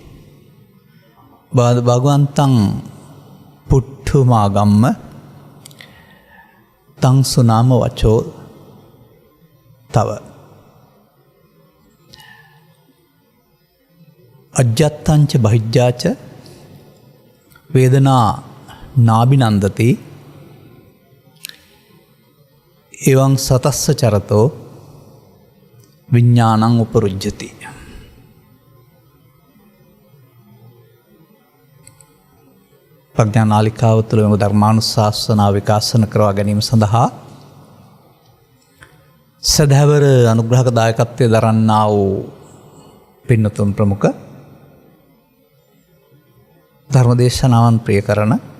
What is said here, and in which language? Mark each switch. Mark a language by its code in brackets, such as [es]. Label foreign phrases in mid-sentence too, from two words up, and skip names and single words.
[pi] භගවන්තං පුට්ඨුමාගම්ම තං සුනාම වචෝ තව අජ්ජත්තංච බහිජ්ජාච වේදනා නාබිනන්දති එවං සතස්ස චරතෝ විඥානං උපරුජ්ජති. [si] ප්‍රඥා නාලිකාව තුළ මෙම ධර්මානුශාසනාව විකාශන කරවා ගැනීම සඳහා සදහැවර අනුග්‍රහක දායකත්වය දරන්නා වූ පින්නතුන් ප්‍රමුඛ ධර්මදේශනාවන් ප්‍රිය කරන